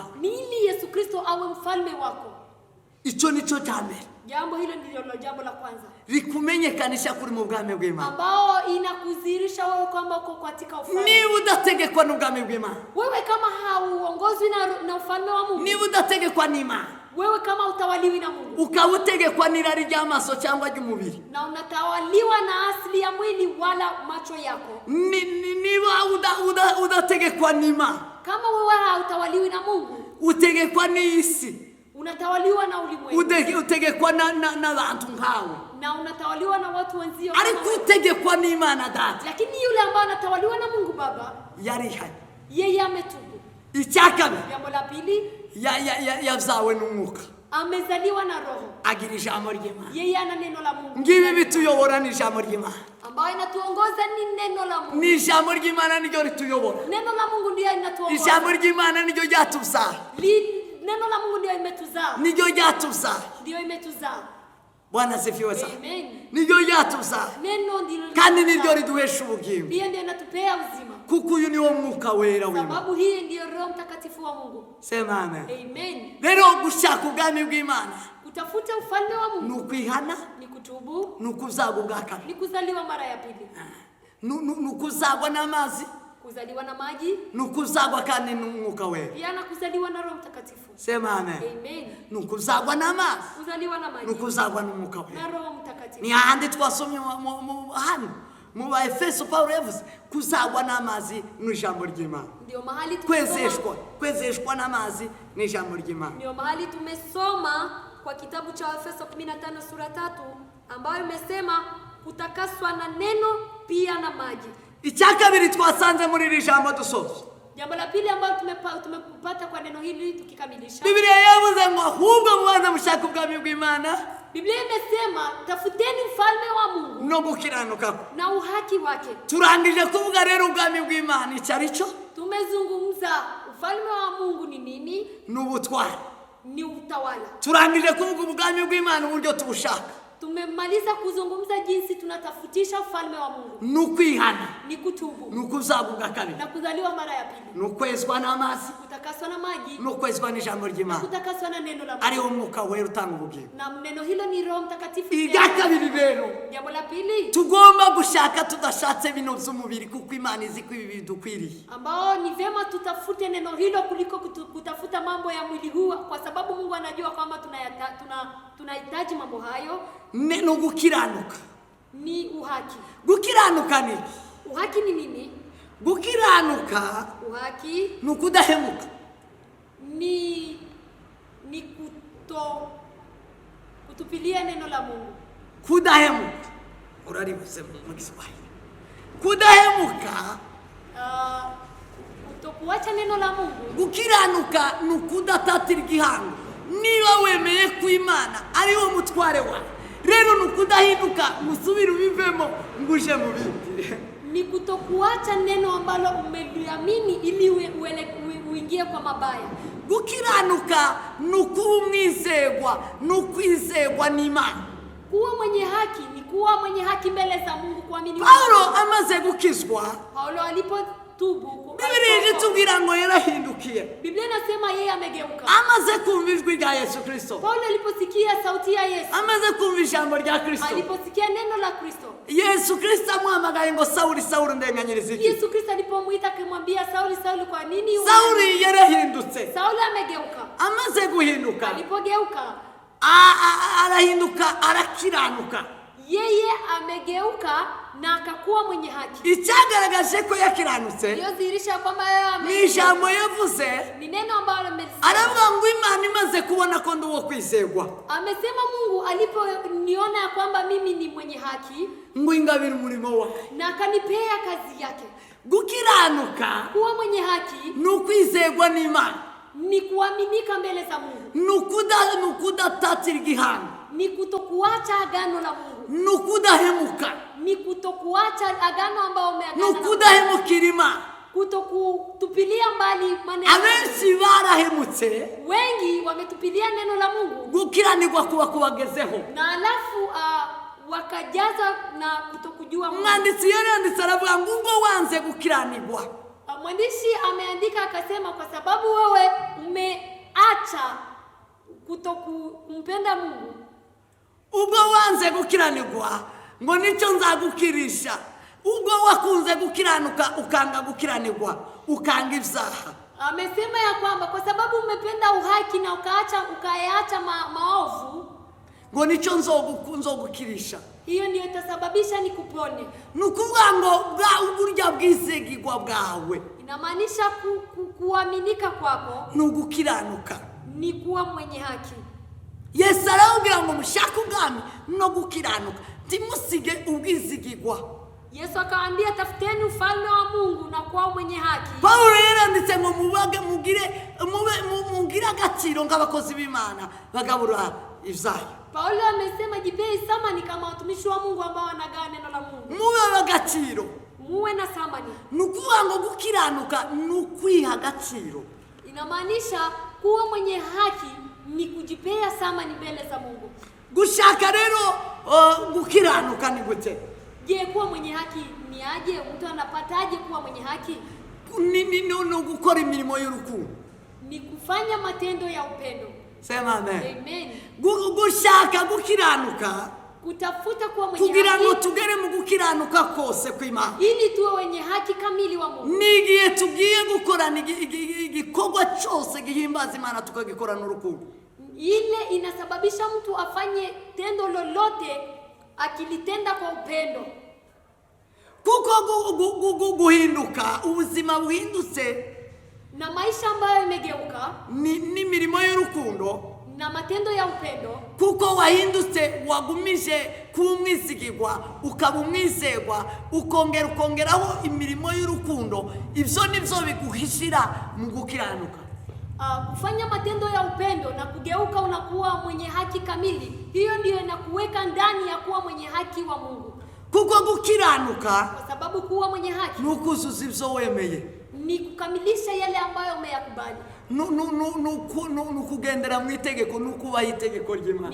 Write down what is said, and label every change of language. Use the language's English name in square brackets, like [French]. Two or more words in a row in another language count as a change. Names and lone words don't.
[Swahili] Ni ili Yesu Kristo awe mfalme wako. [Kinyarwanda] Icyo nicyo cya mbere, [Swahili] Jambo hilo ndilo jambo la kwanza [Kinyarwanda] rikumenyekanisha kuri mu bwami bw'Imana. [Swahili] ambao inakudhihirisha wewe kwamba uko katika ufalme. [Kinyarwanda] Niba udategekwa n'ubwami bw'Imana, [Swahili] Wewe kama hauongozwi na ufalme wa Mungu, [Kinyarwanda] niba udategekwa n'Imana, [Swahili] wewe kama utawaliwi na Mungu, [Kinyarwanda] ukaba utegekwa n'irari ry'amaso cyangwa ry'umubiri, [Swahili] na unatawaliwa na asili ya mwili wala macho yako, [Kinyarwanda] niba udategekwa n'Imana, [Swahili] kama wewe hautawaliwi na Mungu, [Kinyarwanda] utegekwa n'isi, [Swahili] unatawaliwa na ulimwengu, [Kinyarwanda] utegekwa n'abantu nkawe, [Swahili] na unatawaliwa na watu wenzio, [Kinyarwanda] ariko utegekwa n'Imana Data [Swahili] lakini yule ambaye anatawaliwa na Mungu Baba, [Kinyarwanda] yarihanye. [Swahili] yeye ametubu. [Kinyarwanda] Icya kabiri, [Swahili] Jambo la pili, [Kinyarwanda] yabyawe n'umwuka, [Swahili] amezaliwa na Roho, [Kinyarwanda] agira ijambo ry'Imana. [Swahili] yeye ana neno la Mungu. [Kinyarwanda] Ngibi bituyobora ni ijambo ry'Imana, [Swahili] Ambayo inatuongoza ni neno la Mungu. [Kinyarwanda] ni ijambo ry'Imana niryo rituyobora. [Swahili] Neno la Mungu ndio inatuongoza. [Kinyarwanda] Ijambo ry'Imana niryo ryatuzaa, [Swahili] Neno la Mungu ndio imetuzaa. [Kinyarwanda] niryo ryatuzaa. [Swahili] Ndio imetuzaa. Bwana asifiwe sana. Amen. [Kinyarwanda] Niryo ryatuzaa [Swahili] Neno ndilo [Kinyarwanda] kandi niryo riduhesha ubugingo, [Swahili] ndio inatupea uzima. [Kinyarwanda] kuko uyu niwo mwuka wera w'Imana. [Swahili] Sababu hii ndio Roho Mtakatifu wa Mungu. Sema amen. Amen. [Kinyarwanda] Rero gushaka ubwami bw'Imana [Swahili] Kutafuta ufalme wa ni Mungu [Kinyarwanda] ukwihana, [Swahili] ni kutubu, [Kinyarwanda] ni ukuzagwa ubwa kabiri, [Swahili] ni kuzaliwa mara ya pili. [Kinyarwanda] ni ukuzagwa n'amazi, [Swahili] Kuzaliwa na maji, [Kinyarwanda] ni ukuzagwa kandi n'umwuka wera. [Swahili] pia na kuzaliwa na Roho Mtakatifu. Sema amen. Amen. [Kinyarwanda] Ni ukuzagwa n'amazi, [Swahili] Kuzaliwa na ni maji [Kinyarwanda] ukuzagwa n'umwuka wera. [Swahili] na Roho Mtakatifu. [Kinyarwanda] Ni hahandi twasomye hano mu Efeso Pawulo yavuze kuzagwa n'amazi n'ijambo ry'Imana. [Swahili] Ndio mahali tumesoma. [Kinyarwanda] Kwezeshwa n'amazi n'ijambo ry'Imana. [Swahili] Ndio mahali tumesoma kwa kitabu cha Efeso 15 sura 3 ambayo imesema kutakaswa na neno pia na maji. [Kinyarwanda] Icya kabiri twasanze muri iri jambo dusoza, [Swahili] Jambo la pili ambalo tumepata kwa neno hili tukikamilisha, [Kinyarwanda] Biblia yavuze ngo ahubwo mubanza mushaka ubwami bw'Imana [Swahili] Biblia imesema tafuteni ufalme wa Mungu [Kinyarwanda] no gukiranuka. [Swahili] na uhaki wake. [Kinyarwanda] Turangije kuvuga rero ubwami bw'Imana icyo ari cyo, [Swahili] Tumezungumza ufalme wa Mungu ni nini? [Kinyarwanda] ni ubutware. [Swahili] Ni utawala. [Kinyarwanda] Turangije kuvuga ubwami bw'Imana uburyo tubushaka, [Swahili] Tumemaliza kuzungumza jinsi tunatafutisha ufalme wa Mungu. [Kinyarwanda] ni ukwihana, [Swahili] Ni kutubu [Kinyarwanda] ni ukuzagwa ubwa kabiri, [Swahili] na kuzaliwa mara ya pili, [Kinyarwanda] ni ukwezwa n'amazi, [Swahili] kutakaswa na maji [Kinyarwanda] ni ukwezwa n'ijambo ry'Imana, [Swahili] kutakaswa na neno la Mungu. [Kinyarwanda] ariwo mwuka wera utanga ubugingo. [Swahili] Na neno hilo ni Roho Mtakatifu. [Kinyarwanda] Irya kabiri rero, [Swahili] Jambo la pili [Kinyarwanda] tugomba gushaka tudashatse bino by'umubiri, kuko Imana izi ko ibi bidukwiriye. [Swahili] ambao ni vyema tutafute neno hilo kuliko kutafuta mambo ya mwili huu, kwa sababu Mungu anajua kwamba tunahitaji mambo hayo. [Kinyarwanda] Ni ugukiranuka. [Swahili] Ni uhaki. [Kinyarwanda] Gukiranuka ni iki? [Swahili] Uhaki ni nini? [Kinyarwanda] Gukiranuka [Swahili] Uhaki [Kinyarwanda] ni ukudahemuka, [Swahili] ni kutupilia neno la Mungu. [Kinyarwanda] kudahemuka uraribuze mu Kiswahili. Kudahemuka, [Swahili] Kutokuacha neno la Mungu. [Kinyarwanda] gukiranuka ni ukudatatira igihango. Niba wemeye ko Imana ariwo mutware wawe, rero ni ukudahinduka musubire ubivemo nguje mu bindi. [Swahili] Ni kutokuacha neno ambalo umeliamini ili uingie kwa mabaya. [Kinyarwanda] Gukiranuka ni ukuba umwizerwa, ni ukwizerwa n'Imana. [Swahili] Kuwa mwenye haki ni kuwa mwenye haki mbele za Mungu, kuamini. [Kinyarwanda] Paulo amaze gukizwa, [Swahili] Paulo alipotubu, [Kinyarwanda] Biblia itubwira ngo yarahindukiye. [Swahili] Biblia inasema yeye amegeuka. [Kinyarwanda] Amaze kumva ijwi rya Yesu Kristo, [Swahili] Paulo aliposikia sauti ya Yesu, [Kinyarwanda] amaze kumva ijambo rya Kristo, [Swahili] aliposikia neno la Kristo, [Kinyarwanda] Yesu Kristo amuhamagaye ngo Sawuli, Sawuli ndenganyiriza iki? [Swahili] Yesu Kristo alipomwita akamwambia Sauli, Sauli, kwa nini [Kinyarwanda] Sawuli yarahindutse. [Swahili] Sauli amegeuka. [Kinyarwanda] Amaze guhinduka, [Swahili] Alipogeuka, [Kinyarwanda] arahinduka, arakiranuka. [Swahili] yeye amegeuka na akakuwa mwenye haki. [Kinyarwanda] icyagaragaje ko yakiranutse [Swahili] Hiyo dhihirisha kwamba yeye [Kinyarwanda] ni ijambo yavuze, [Swahili] ni neno ambalo amelisema. [Kinyarwanda] aravuga ngo Imana imaze kubona ko ndi uwo kwizerwa, [Swahili] Amesema Mungu aliponiona ya kwamba mimi ni mwenye haki [Kinyarwanda] ngo ingabire umurimo wawe. [Swahili] na akanipea kazi yake. [Kinyarwanda] Gukiranuka [Swahili] Kuwa mwenye haki [Kinyarwanda] ni ukwizerwa n'Imana, [Swahili] ni kuaminika mbele za Mungu, [Kinyarwanda] ni ukudatatira igihano, [Swahili] ni kutokuacha agano la Mungu, [Kinyarwanda] ni ukudahemuka, [Swahili] ni kutokuacha agano ambao ni umeagana na Mungu, [Kinyarwanda] ukudahemukira Imana. [Swahili] kutokutupilia mbali maneno. [Kinyarwanda] Abenshi barahemutse, [Swahili] Wengi wametupilia neno la Mungu [Kinyarwanda] gukiranirwa kuba kubagezeho. [Swahili] na alafu wakajaza na kutokujua Mungu. [Kinyarwanda] Umwanditsi yari yanditse aravuga ngo ubwo wanze gukiranirwa, [Swahili] Mwandishi ameandika akasema, kwa sababu wewe umeacha kutokumpenda Mungu, [Kinyarwanda] ubwo wanze gukiranirwa ngo nicyo nzagukirisha. Ubwo wakunze gukiranuka ukanga gukiranirwa, ukanga ibyaha. [Swahili] amesema ya kwamba kwa sababu umependa uhaki na ukayaacha maovu, [Kinyarwanda] ngo nicyo nzogukirisha. [Swahili] hiyo ndio itasababisha nikupone. [Kinyarwanda] Ni ukuvuga ngo uburyo bwizigirwa bwawe [Swahili] Inamaanisha kuaminika kwako [Kinyarwanda] ni ugukiranuka. [Swahili] ni kuwa mwenye haki. [Kinyarwanda] Yesu aramubwira ngo mushake ubwami no gukiranuka, ntimusige ubwizigirwa. [Swahili] Yesu akawaambia, tafuteni ufalme wa Mungu na kuwa mwenye haki. [Kinyarwanda] Paulo yaranditse ngo mugire agaciro nk'abakozi b'Imana bagabura ibyayo. [Swahili] Paulo amesema jipei thamani kama watumishi wa Mungu ambao wanagawa neno la Mungu. [Kinyarwanda] Mube agaciro, [Swahili] Muwe na thamani. [Kinyarwanda] ni ukuvuga ngo gukiranuka ni ukwiha agaciro. [Swahili] Inamaanisha kuwa mwenye haki ni kujipea thamani mbele za Mungu. [Kinyarwanda] Gushaka rero gukiranuka ni gute? [Swahili] Je, kuwa mwenye haki ni aje? Mtu anapataje kuwa mwenye haki? [Kinyarwanda] Ni gukora imirimo y'urukundo. [Swahili] Ni kufanya matendo ya upendo. Sema amen. Amen. [Kinyarwanda] Gushaka gukiranuka [Swahili] Kutafuta kuwa mwenye [Kinyarwanda] kugira ngo [Swahili] haki [Kinyarwanda] tugere mu gukiranuka kose kw'Imana. [Swahili] ili tuwe wenye haki kamili wa Mungu. [Kinyarwanda] Nigiye tugiye gukorana igikorwa cyose gihimbaza Imana tukagikorana urukundo. [Swahili] Ile inasababisha mtu afanye tendo lolote akilitenda kwa upendo. [Kinyarwanda] Kuko guhinduka, ubuzima buhindutse [Swahili] Na maisha ambayo imegeuka [Kinyarwanda] n'imirimo y'urukundo, [Swahili] na matendo ya upendo, [Kinyarwanda] kuko wahindutse wagumije kumwizigirwa, ukaba umwizerwa, ukongeraho imirimo y'urukundo. Ibyo nibyo biguhishira mu gukiranuka. [Swahili] kufanya matendo ya upendo na kugeuka unakuwa mwenye haki kamili. Hiyo ndiyo inakuweka ndani ya kuwa mwenye haki wa Mungu. [Kinyarwanda] Kuko gukiranuka [Swahili] Kwa sababu kuwa mwenye haki [Kinyarwanda] ni ukuzuza ibyo wemeye, [Swahili] ni kukamilisha yale ambayo umeyakubali. [Kinyarwanda] ni ukugendera mu itegeko, ni ukubaha itegeko ry'Imana,